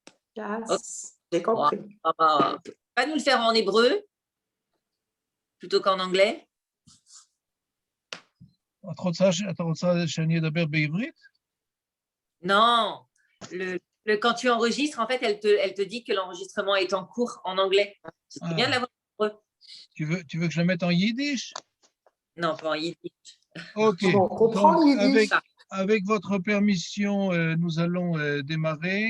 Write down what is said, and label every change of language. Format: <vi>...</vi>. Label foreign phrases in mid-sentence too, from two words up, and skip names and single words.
<fr>Ok. J'ai compris. Va nous le faire en hébreu plutôt qu'en anglais.</fr> <he>אתה רוצה שאני אדבר בעברית?</he> <fr>Non, quand tu enregistres, en fait, elle te dit que l'enregistrement est en cours en anglais. C'est bien de l'avoir en hébreu. Tu veux que je la mette en yiddish? Non, pas en yiddish. Ok. Bon, on comprend yiddish. Avec votre permission, nous allons démarrer.</fr>